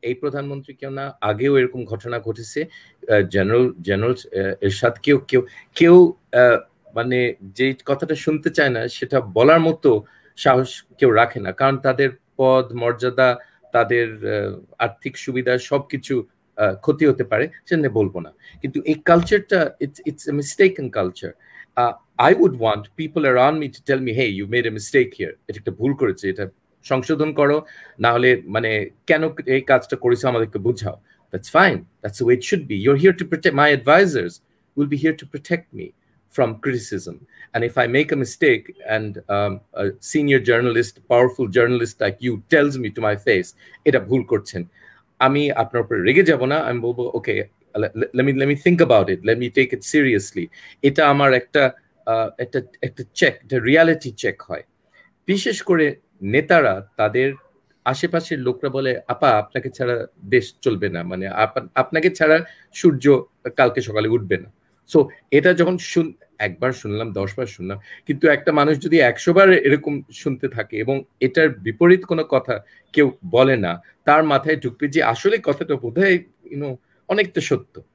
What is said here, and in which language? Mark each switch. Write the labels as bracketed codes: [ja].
[bn] এই প্রধানমন্ত্রী কেউ না, আগেও এরকম ঘটনা ঘটেছে। জেনারেল জেনারেল এরশাদ কেউ কেউ কেউ মানে যে কথাটা শুনতে চায় না সেটা বলার মতো সাহস কেউ রাখে না, কারণ তাদের পদ মর্যাদা, তাদের আর্থিক সুবিধা সবকিছু ক্ষতি হতে পারে, সেটা বলবো না। কিন্তু এই কালচারটা [en] It's a mistaken culture. I would want people around me to tell me, hey, you made a mistake here. [bn] এটা একটা ভুল করেছে, এটা সংশোধন করো, না হলে মানে কেন এই কাজটা করেছে আমাদেরকে বুঝাও। [en] That's fine. That's the way it should be. You're here to protect. My advisors will be here to protect me from criticism. And if I make a mistake and a senior journalist, powerful journalist like you tells me to my face, [bn] এটা ভুল করছেন, আমি আপনার উপরে রেগে যাব না, আমি বলবো [en] Okay, let me think about it, let me take it seriously. [bn] এটা আমার একটা একটা একটা চেক, একটা রিয়ালিটি চেক হয়। বিশেষ করে নেতারা তাদের আশেপাশের লোকরা বলে আপা আপনাকে ছাড়া দেশ চলবে না, মানে আপনাকে ছাড়া সূর্য কালকে সকালে উঠবে না। সো এটা যখন একবার শুনলাম 10 বার শুনলাম, কিন্তু একটা মানুষ যদি 100 বার এরকম শুনতে থাকে এবং এটার বিপরীত কোনো কথা কেউ বলে না, তার মাথায় ঢুকবে যে আসলে কথাটা বোধহয় অনেকটা সত্য।